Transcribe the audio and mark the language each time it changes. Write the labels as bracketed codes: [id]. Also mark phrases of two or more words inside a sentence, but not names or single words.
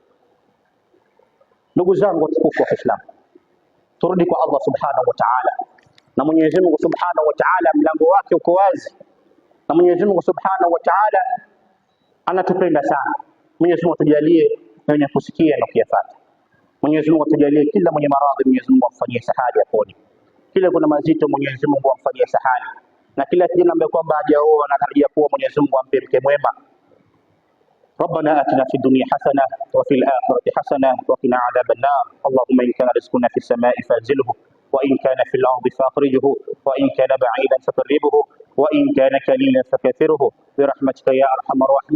[sw] Ndugu zangu watukufu wa Kiislamu, turudi kwa Allah [ar] سبحانه وتعالى, [sw] na Mwenyezi Mungu [ar] سبحانه وتعالى [sw] mlango wake uko wazi, na Mwenyezi Mungu [ar] سبحانه وتعالى [sw] anatupenda sana. Mwenyezi Mungu atujalie wenye kusikia na kuyafuata. Mwenyezi Mungu atujalie kila mwenye maradhi, Mwenyezi Mungu amfanyie sahali apone. Kila kuna mazito, Mwenyezi Mungu amfanyie sahali. Na kila kijana ambaye kwamba hajaoa na anatarajia kuoa, Mwenyezi Mungu ampe mke mwema. [ar] ربنا آتنا في الدنيا حسنة وفي الآخرة حسنة وقنا عذاب النار. اللهم إن كان رزقنا في السماء فأنزله، وإن كان في الأرض فأخرجه، وإن كان بعيدا فقربه، وإن كان كليلا فكثره برحمتك يا أرحم الراحمين.